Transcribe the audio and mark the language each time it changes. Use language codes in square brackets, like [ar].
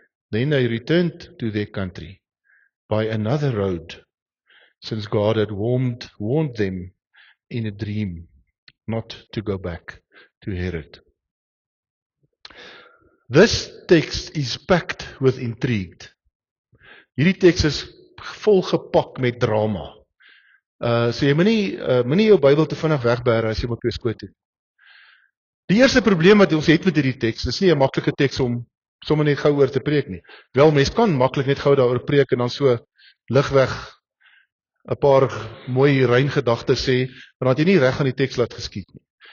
[en] Then they returned to their country by another road, since God had warned them in a dream not to go back to Herod. This text is packed with intrigue. [af] Hierdie teks is volgepak met drama. So jy moenie jou Bybel te vinnig wegbêre as jy op jou skoot het. Die eerste probleem wat ons het met hierdie teks, dis nie 'n maklike teks om sommer net gou oor te preek nie. Wel, mens kan maklik net gou daaroor preek en dan so ligweg 'n paar mooi rein gedagtes sê, maar dat jy nie reg aan die teks laat geskied nie.